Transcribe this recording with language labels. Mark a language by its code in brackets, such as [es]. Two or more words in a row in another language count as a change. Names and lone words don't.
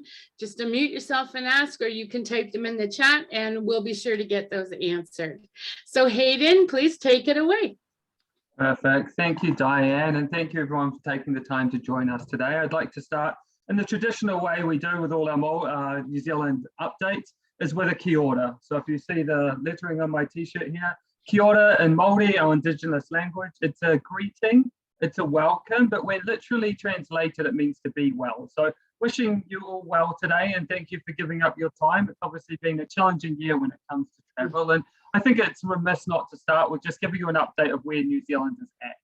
[en] Just unmute yourself and ask, or you can type them in the chat and we'll be sure to get those answered. So Hayden, please take it away. Perfect. Thank you, Diane, and thank you everyone for taking the time to join us today. I'd like to start in the traditional way we do with all our New Zealand updates, is with a [mi] kia ora. [en] So if you see the lettering on my t-shirt here, [mi] kia ora [en] in Maori, our Indigenous language, it's a greeting, it's a welcome, but when literally translated, it means to be well. So wishing you all well today, and thank you for giving up your time. It's obviously been a challenging year when it comes to travel, and I think it's remiss not to start with just giving you an update of where New Zealand is at.